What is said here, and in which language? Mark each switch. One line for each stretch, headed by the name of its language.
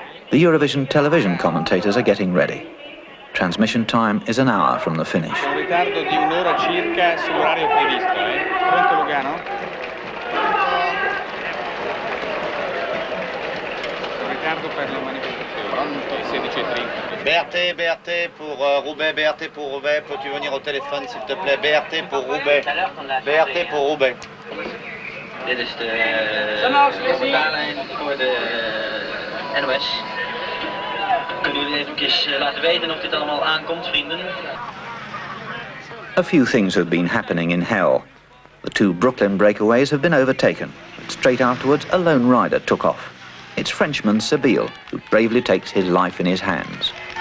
English: The Eurovision television commentators are getting ready. Transmission time is an hour from the finish.
Italian: Un ritardo di un'ora circa sull'orario previsto, Pronto Lugano? Un ritardo per la manifestazione, pronto 16:30.
French: BRT pour Roubaix, BRT pour Roubaix, peux-tu venir au téléphone s'il te plaît? BRT pour Roubaix, BRT pour Roubaix.
Dutch: Dit is de baanlijn voor de NOS. Kunnen jullie even laten weten of dit allemaal aankomt, vrienden?
English: A few things have been happening in hell. The two Brooklyn breakaways have been overtaken, but straight afterwards a lone rider took off. It's Frenchman Sabille, who bravely takes his life in his hands.